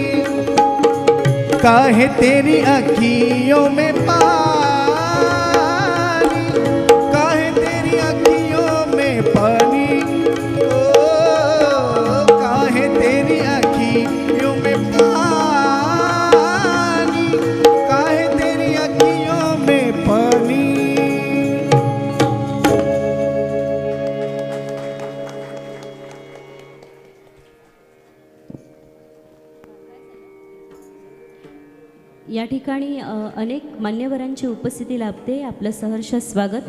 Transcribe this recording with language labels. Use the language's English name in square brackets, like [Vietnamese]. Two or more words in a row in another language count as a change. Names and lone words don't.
[Hindi] काहे तेरी अखियों में पानी, काहे तेरी अखियों में पानी, ओ काहे तेरी अखियों में पानी, काहे तेरी अखियों में पानी। [Marathi] या ठिकाणी अनेक मान्यवरांची उपस्थिती लाभते. आपलं सहर्ष स्वागत.